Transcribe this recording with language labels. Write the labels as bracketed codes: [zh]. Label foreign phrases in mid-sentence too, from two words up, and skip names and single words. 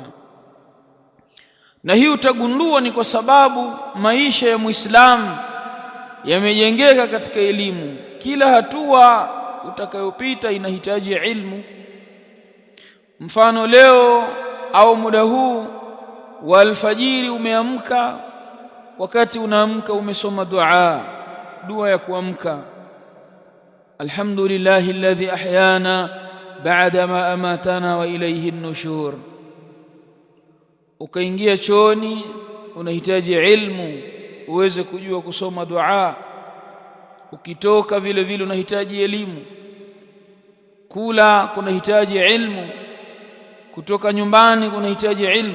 [sw] Na hii utagundua ni kwa sababu maisha ya Muislamu yamejengeka katika elimu. Kila hatua utakayopita inahitaji ilmu. Mfano, leo au muda huu wa alfajiri umeamka, wakati unaamka umesoma dua ya kuamka, [ar] الحمد لله الذي أحيانا بعد ما أماتنا وإليه النشور. [sw] Ukaingia chooni, unahitaji ilmu uweze kujua kusoma dua. Ukitoka vile vile unahitaji elimu. Kula kunahitaji ilmu, kutoka nyumbani kunahitaji ilmu.